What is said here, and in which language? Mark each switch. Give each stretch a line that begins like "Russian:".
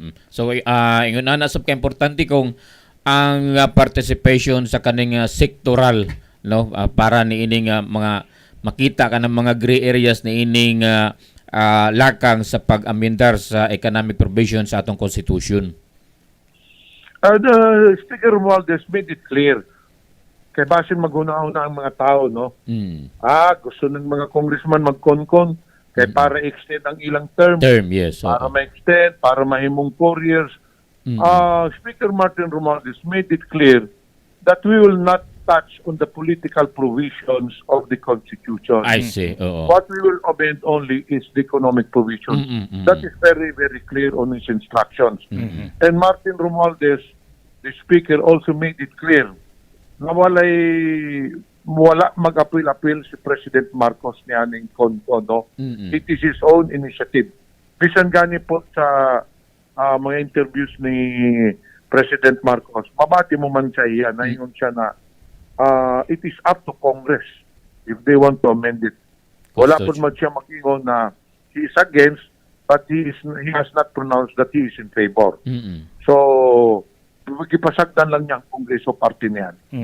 Cebuano: So ingon na nasab ka importante kung ang participation sa kaning sectoral, no, para ni ining mga makita ka ng mga gray areas ni ining lakang sa pag-amendar sa economic provisions sa atong constitution.
English: The Speaker Romualdez made it clear
Cebuano: kay basin maghuna-huna ang mga tao, no? Gusto ng mga congressman magkonkon kay para extend ang ilang term,
English: Yes.
Cebuano: para ma-extend, para mahimong 4 years.
English: Speaker Martin Romualdez made it clear that we will not touch on the political provisions of the Constitution. I see. Oo. What we will amend only is the economic provisions. That is very, very clear on his instructions. And Martin Romualdez, the Speaker, also made it clear
Cebuano: na wala mag-apil-apil si President Marcos niyaning konto.
English: It is his own initiative.
Cebuano: Bisan gani po sa mga interviews ni President Marcos, mabati mo man siya iyan, naingon siya na
English: it is up to Congress if they want to amend it.
Cebuano: Wala po man siya makingon na
English: he is against, but he has not pronounced that he is in favor.
Cebuano: So, gipasagdan lang niya ang Kongreso party niyan.